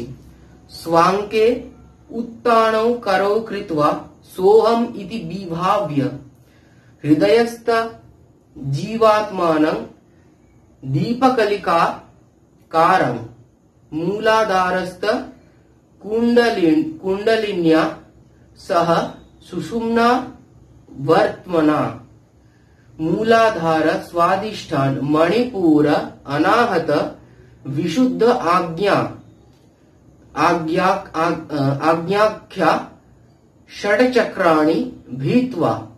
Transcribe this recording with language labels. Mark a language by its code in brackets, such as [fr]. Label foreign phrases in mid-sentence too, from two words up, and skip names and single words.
[sa] স্বাঙ্কে উত্তানৌ করৌ কৃত্বা সোহম ইতি বিভাব্য হৃদয়স্থ জীবাত্মানং দীপকলিকা কারং মূলাধারস্থ কুণ্ডলিन्या सह सुषुम्ना वर्त्मना मूलाधार स्वादिष्ठान मणिपुर अनाहत विशुद्ध आज्ञाख्या षड्चक्राणि भीत्वा।